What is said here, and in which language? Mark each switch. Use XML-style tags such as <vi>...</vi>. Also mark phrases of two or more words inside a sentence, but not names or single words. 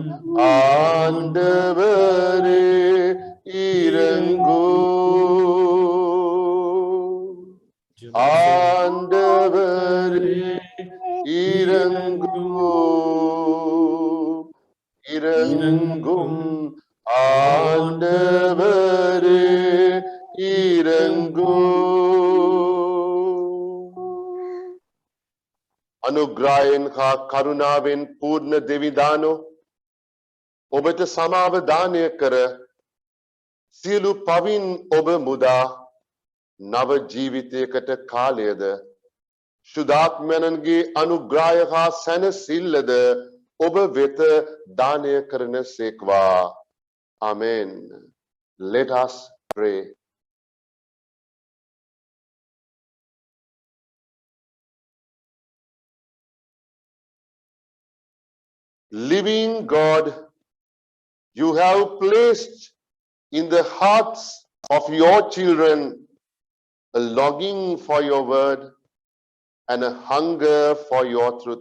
<ta>ஆண்டவரே இரங்கும், ஆண்டவரே இரங்கும், இரங்கும். ஆண்டவரே இரங்கும்.</ta> <si>අනුග්‍රහයෙන් හා කරුණාවෙන් පූර්ණ දෙවිදානෝ ඔබට සමාව දානය කර සියලු පවින් ඔබ මුදා නව ජීවිතයකට කාලයද ශුද්ධාත්මයන්ගේ අනුග්‍රහය හා සැනසෙල්ලද ඔබ වෙත දානය කරන සේක්වා.</si> <en>Amen. Let us pray. Living God, you have placed in the hearts of your children a longing for your word and a hunger for your truth.</en>